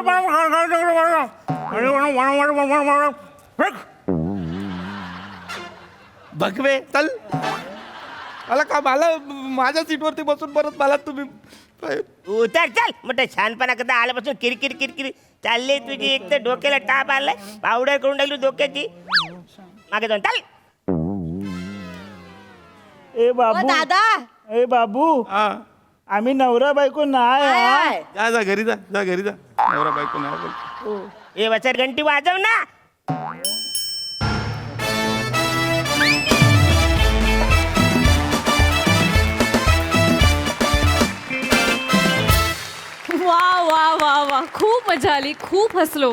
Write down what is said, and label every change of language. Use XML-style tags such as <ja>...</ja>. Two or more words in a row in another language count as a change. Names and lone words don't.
<mr>भगवे चल. मला का मला माझ्या सीटवरती बसून परत मला तुम्ही उतर चल मोठं छानपणा करता आल्यापासून किरकिर किरकिर चालली तुझी. एक तर डोक्याला टाप आलाय पावडर करून टाकली डोक्याची मागे जाऊन चाल ए ओ बाबू दादा ए बाबू हा आम्ही नवरा बायको नाही काय हा. आहे? जा घरी जा घरी जा. नवरा बायको नाही बोल. ए वचर घंटी वाजव ना वा वा वा वा, खूप मजा आली, खूप हसलो.</mr>